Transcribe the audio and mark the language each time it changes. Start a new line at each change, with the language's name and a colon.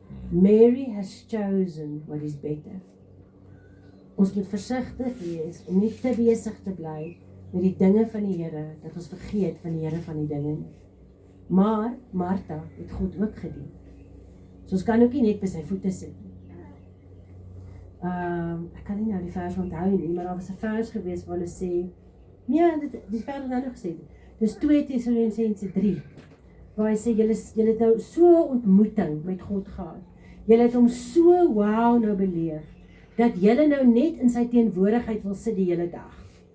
English: Mary has chosen what is better.
Afrikaans: Ons moet versigtig wees om nie te besig te bly met die dinge van die Here, dat ons vergeet van die Here van die dinge nie. Maar Martha het God ook gedien. So ons kan ook nie net by sy voete sit nie. Ek kan nie nou die vers onthou nie, maar daar was 'n vers gewees waar hulle sê, nee, die vers het nou nog gesê, dis 2 Tessalonisense 3, waar hy sê, julle het nou so ontmoeting met God gehad, julle het hom so wow nou beleef, dat julle nou net in sy teenwoordigheid wil sit die hele dag.